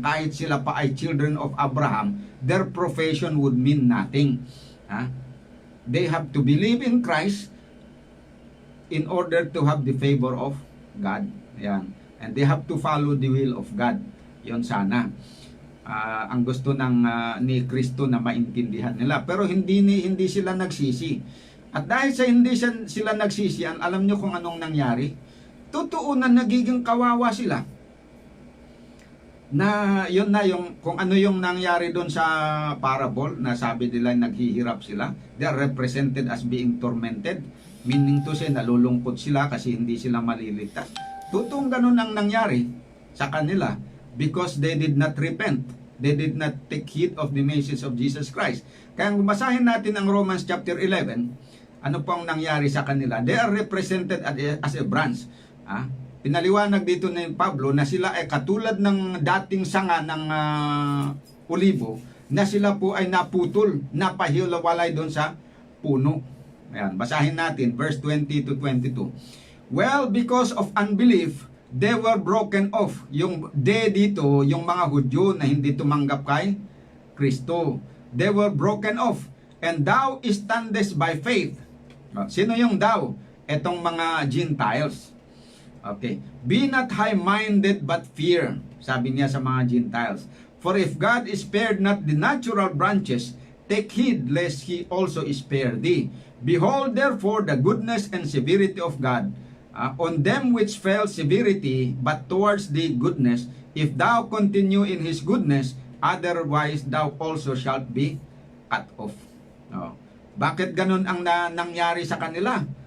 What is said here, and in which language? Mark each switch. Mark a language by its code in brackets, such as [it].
[tl] Kahit sila pa ay [en] children of Abraham, their profession would mean nothing. They have to believe in Christ in order to have the favor of God. Ayan. And they have to follow the will of God. [tl] Yon sana ang gusto ni Kristo na maintindihan nila. Pero hindi sila nagsisi. At dahil sa hindi sila nagsisi, alam nyo kung anong nangyari? Totoo na nagiging kawawa sila. Yun na yung kung ano yung nangyari doon sa parable na sabi nila naghihirap sila. [en] They are represented as being tormented. Meaning to say, [tl] nalulungkot sila kasi hindi sila maliligtas. Totoong ganun ang nangyari sa kanila. [en] Because they did not repent. They did not take heed of the message of Jesus Christ. [tl] Kaya kung basahin natin ang Romans chapter 11, ano pong nangyari sa kanila? [en] They are represented as a branch. [tl] Pinaliwanag dito ni Pablo na sila ay katulad ng dating sanga ng olibo na sila po ay naputol, napahiwalay doon sa puno. Ayan, basahin natin verse 20 to 22. [en] Well, because of unbelief, they were broken off. [tl] Yung they dito, yung mga Hudyo na hindi tumanggap kay Kristo. [en] They were broken off. And thou standest by faith. [tl] Sino yung thou? Etong mga Gentiles. [en] Okay. Be not high-minded but fear. [tl] Sabi niya sa mga Gentiles. [en] For if God spared not the natural branches, take heed lest He also spare thee. Behold therefore the goodness and severity of God. On them which fell severity, but towards thee goodness, if thou continue in His goodness, otherwise thou also shalt be cut off. [tl] Bakit ganun ang nangyari sa kanila?